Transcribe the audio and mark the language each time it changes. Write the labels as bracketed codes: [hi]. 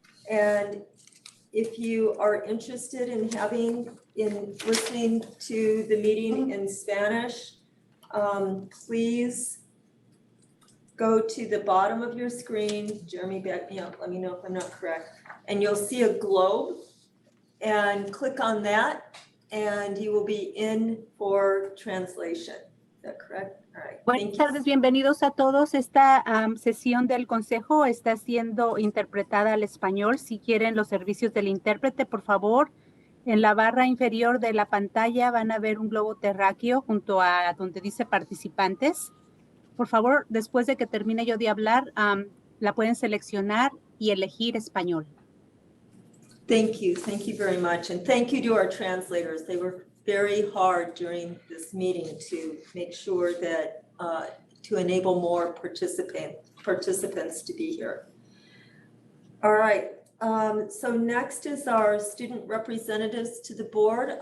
[en] And if you are interested in listening to the meeting in Spanish, please go to the bottom of your screen. Jeremy, back me up. Let me know if I'm not correct. And you'll see a globe, and click on that and you will be in for translation. Is that correct? All right. [es] Buenas tardes, bienvenidos a todos. Esta sesión del Consejo está siendo interpretada al español. Si quieren los servicios del intérprete, por favor, en la barra inferior de la pantalla van a ver un globo terráqueo junto a donde dice participantes. Por favor, después de que termine yo de hablar, la pueden seleccionar y elegir español. [en] Thank you very much. And thank you to our translators. They were very hard during this meeting to make sure that, to enable more participants to be here. All right, so next is our student representatives to the board.